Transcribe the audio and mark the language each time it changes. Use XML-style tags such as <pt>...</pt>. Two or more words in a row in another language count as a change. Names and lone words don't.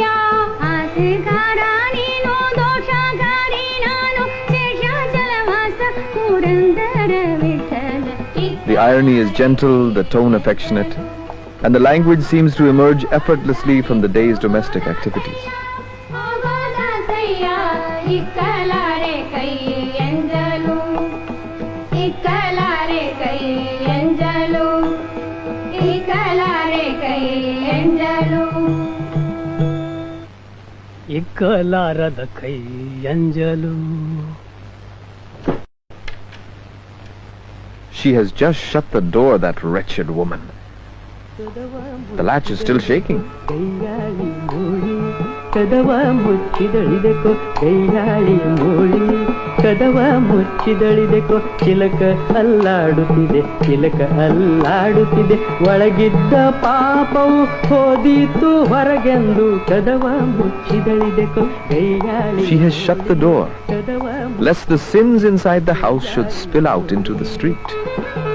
<kn>ಹಾಸ್ಯಗಾರ ನೀನು ದೋಷಗಾರಿ ನಾನು ಶೇಷಾಚಲವಾಸ ಪುರಂದರ ವಿಠಲ.</kn> <en>The irony is gentle, the tone affectionate, and the language seems to emerge effortlessly from the day's domestic activities.</en> <kn>ಹೋಗೋದಾಸಯ್ಯ ಇಕ್ಕಲಾರೆ ಕೈ ಎಂಜಲು ಇಕ್ಕಲಾರೆ ಕೈ ಎಂಜಲು ಇಕ್ಕಲಾರೆ ಕೈ ಎಂಜಲು ಇಕ್ಕಲಾರದ ಕೈ ಎಂಜಲು.</kn> <en>She has just shut the door, that wretched woman. The latch is still shaking.</en> <kn>ಕದವ ಮುಚ್ಚಿದಳಿದೆಕೋ ಕೈಯಾಳಿ ಮೂಳಿ ಕದವ ಮುಚ್ಚಿದಳಿದೆಕೋ ಚಿಲಕ ಅಲ್ಲಾಡುತ್ತಿದೆ ಚಿಲಕ ಅಲ್ಲಾಡುತ್ತಿದೆ ಒಳಗಿದ್ದ ಪಾಪವು ಹೋದೀತು ಹೊರಗೆಂದು ಕದವ ಮುಚ್ಚಿದಳಿದೆಕೋ ಕೈಯಾಳಿ.</kn> <en>She has shut the door, lest the sins inside the house should spill out into the street.</en>